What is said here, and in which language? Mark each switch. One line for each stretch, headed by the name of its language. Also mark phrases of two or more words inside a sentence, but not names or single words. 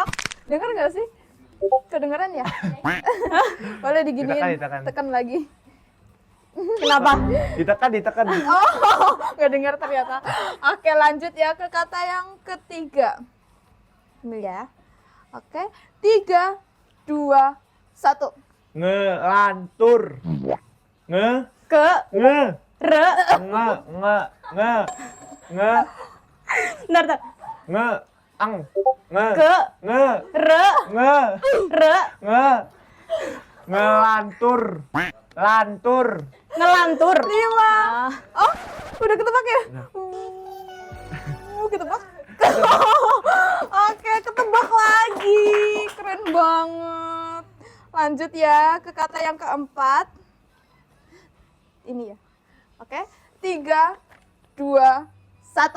Indonesian: Dengar nggak sih? Kedengeran ya? Boleh diginiin, Ditekan. tekan lagi. Kenapa? Ditekan. Oh, nggak dengar ternyata. Oke, lanjut ya ke kata yang ketiga. Ini ya. Oke, 3, 2, 1. Ngelantur. Nge. Ke Nge. re Nge. bentar, bentar. Nge. Ang. Nge. Ke Nge. re Nge. re Nge. Ngelantur. Lantur. ngelantur. 5. Oh, udah ketebak ya? Ketebak. Oke, ketebak lagi. Keren banget. Lanjut ya ke kata yang keempat. Ini ya. Oke, 3, 2, 1.